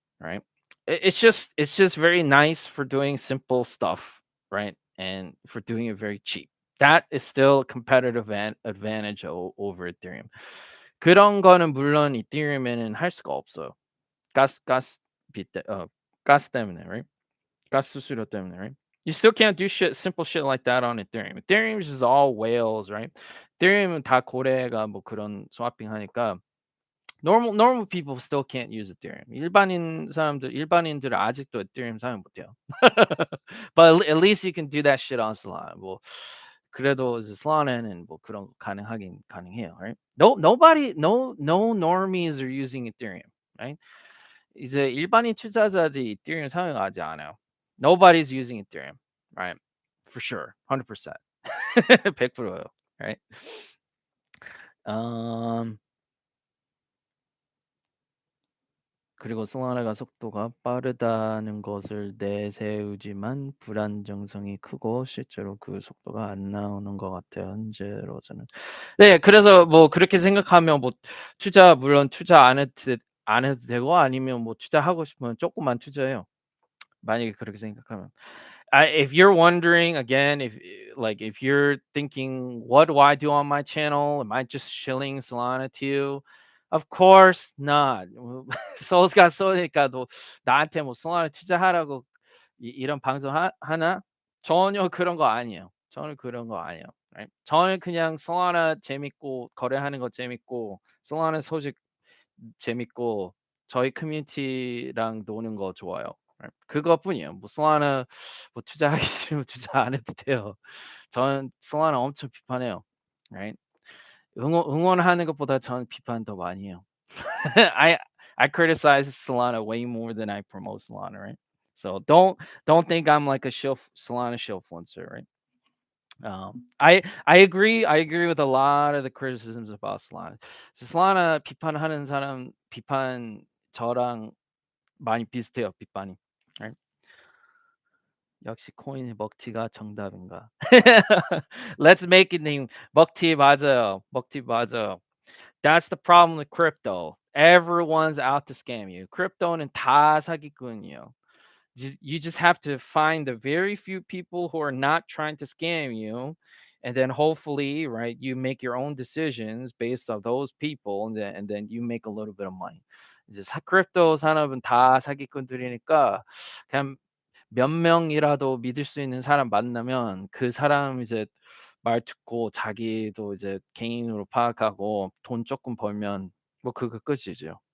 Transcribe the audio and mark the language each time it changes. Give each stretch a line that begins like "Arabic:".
English: Right? It's just very nice for doing simple stuff, right? And for doing it very cheap. That is still a competitive advantage over Ethereum.
Korean: 그런 거는 물론 이더리움에는 할 수가 없어요. 가스 가스 가스 때문에, right? 가스 수수료 때문에, right?
English: You still can't do simple shit like that on Ethereum. Ethereum is just all whales, right?
Korean: Ethereum은 다 고래가 뭐 그런 swapping 하니까
English: normal people still can't use Ethereum.
Korean: 일반인들은 아직도 Ethereum 사용 못 해요.
English: But at least you can do that shit on Solana.
Korean: 뭐 그래도 이제 Solana는 뭐 그런 거 가능해요, right?
English: No normies are using Ethereum, right?
Korean: 이제 일반인 투자자들이 Ethereum 사용하지 않아요.
English: Nobody's using Ethereum, right? For sure. 100%. 100%요. Right?
Korean: 음 그리고 솔라나가 속도가 빠르다는 것을 내세우지만 불안정성이 크고 실제로 그 속도가 안 나오는 것 같아요, 현재로서는. 네. 그래서 뭐 그렇게 생각하면 뭐 물론 투자 안 해도 되고 아니면 뭐 투자하고 싶으면 쪼끔만 투자해요. 만약에 그렇게 생각하면.
English: If you're wondering again, if you're thinking, what do I do on my channel? Am I just shilling Solana to you? Of course not.
Korean: Soul's got Soul이니까 너 나한테 뭐 Solana 투자하라고 이런 방송 하나? 전혀 그런 거 아니에요. 저는 그런 거 아니에요. Right? 저는 그냥 Solana 재밌고 거래하는 거 재밌고 Solana 소식 재밌고 저희 커뮤니티랑 노는 거 좋아요. 예. 그것뿐이에요. 뭐 솔라나 뭐 투자하기 싫으면 투자 안 해도 돼요. 저는 솔라나 엄청 비판해요.
English: right?
Korean: 응원하는 것보다 저는 비판 더 많이 해요.
English: I I criticize Solana way more than I promote Solana, right? So don't think I'm like a Solana shillfluencer, right? I agree with a lot of the criticisms about Solana.
Korean: Solana 비판하는 사람 비판 저랑 많이 비슷해요, 비판이.
English: right?
Korean: 역시 코인의 먹튀가 정답인가?
English: Let's make it name
Korean: 먹튀 맞아요. 먹튀 맞아요.
English: That's the problem with crypto. Everyone's out to scam you.
Korean: 크립토는 다 사기꾼이에요.
English: You just have to find the very few people who are not trying to scam you, and then hopefully, right, you make your own decisions based on those people, and then you make a little bit of money.
Korean: 이제 크립토 산업은 다 사기꾼들이니까 그냥 몇 명이라도 믿을 수 있는 사람 만나면 그 사람 이제 말 듣고 자기도 이제 개인으로 파악하고 돈 조금 벌면 뭐 그거 끝이죠.